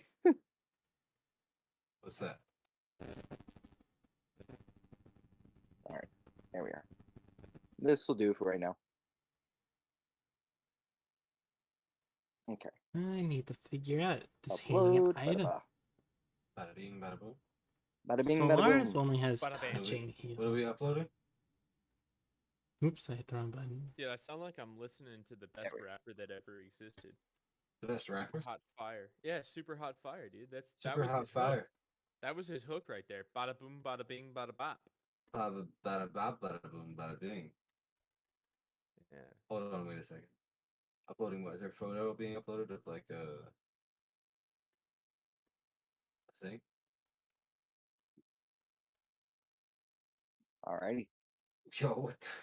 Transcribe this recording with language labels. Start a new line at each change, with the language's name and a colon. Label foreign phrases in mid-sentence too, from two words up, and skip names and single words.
English: What's that? There we are. This will do for right now. Okay. I need to figure out this hanging Upload. up item. Bada Bada bing, bada boom. bada bing, bada Solaris boom. only has Bada bang. touching What are heal. we uploading? Oops, I hit the wrong button. Dude, I sound like I'm listening to the best we go. rapper that ever existed. The best rapper? Hot fire. Yeah, super hot fire, dude. That Super was hot his hook. fire. That was his hook right there. Bada boom, bada bing, bada bop. Bada bada bop, bada boom, bada bing. Yeah. Hold on, wait a second. Uploading what? Is there a photo being uploaded of like a thing? Alrighty. Yo, what?